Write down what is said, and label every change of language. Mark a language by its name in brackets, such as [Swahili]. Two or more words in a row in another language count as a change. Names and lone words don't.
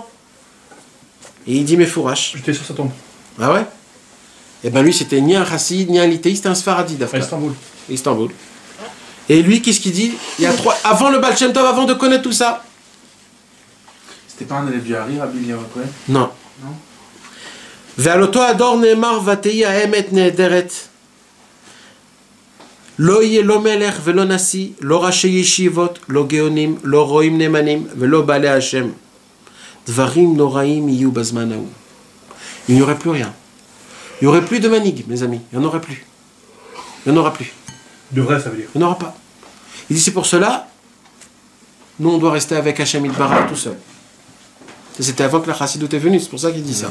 [French] Et il dit Mefourash. J'étais sur sa tombe. Ah ouais? Eh bien lui, c'était ni un chassid, ni un littéiste, c'était un sfaradi d'Afrique. Istanbul. Et lui, qu'est-ce qu'il dit? Il y a avant le Baal Shem Tov, avant de connaître tout ça. C'était pas un élève du Hari, Rabbi Eliyahu HaKohen? Non. Non. [Hebrew] ועל אותו הדור נאמר ותהי האמת נהדרת. לא יהיה לא מלך ולא נשיא, לא ראשי ישיבות, לא גאונים, לא רועים נאמנים ולא בעלי השם. דברים נוראים יהיו בזמן ההוא. [French] Il n'y aurait plus rien. Il n'y aurait plus de manigui, mes amis. Il n'y en aurait plus. Il n'y en aura plus. De vrai, ça veut dire. Il n'y en aura pas. Il dit c'est pour cela, nous on doit rester avec Hachem Yitbarach tout seul. C'était avant que la chassidoute est venue, c'est pour ça qu'il dit ça.